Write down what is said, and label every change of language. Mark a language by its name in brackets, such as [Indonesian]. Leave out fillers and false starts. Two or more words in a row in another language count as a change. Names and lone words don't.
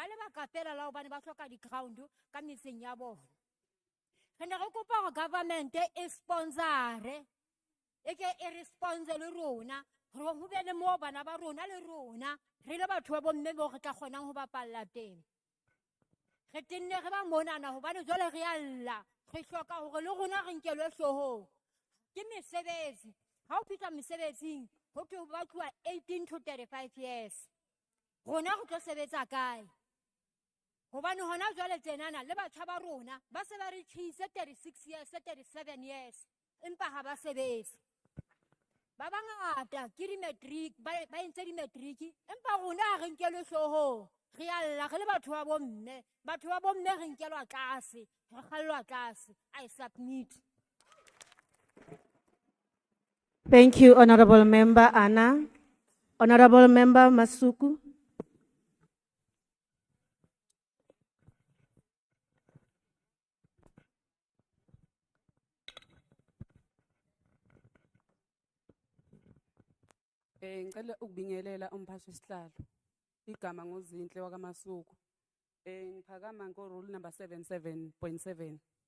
[Southern Sotho] lebaka fela la hobane ba hloka di-ground ka metseng ya bona re ne re kopa hore government e sponsore e ke e response le rona hore ho be le moo bana ba rona le rona re le batho ba bomme bo re tla kgonang ho bapalla teng re tenne re ba monana hobane jwale re alla re hloka hore le rona re nkelwe hlohong ke mesebetsi ha o fihla mesebetsing ho thwe ba tloha [English] 18 to 35 years [Southern Sotho] rona re tlo sebetsa kae hobane hona jwale tsenana le batjha ba rona ba se ba re tshise 36 years 37 years empa ha ba sebetse ba bangata ke di-matric ba entse di-matric empa rona re nkelwe hlohong re alla re le batho ba bomme re nkelwa tlase re kgallwa tlase. [English] I submit. Thank you, Honorable Member Anna. Honorable Member Masuku. [Zulu] Ngicela ukubingelela umphathi wesihlalo igama ngozinhle wakaMasuku ngiphakama ngo- [English] rule number [Zulu] 77.7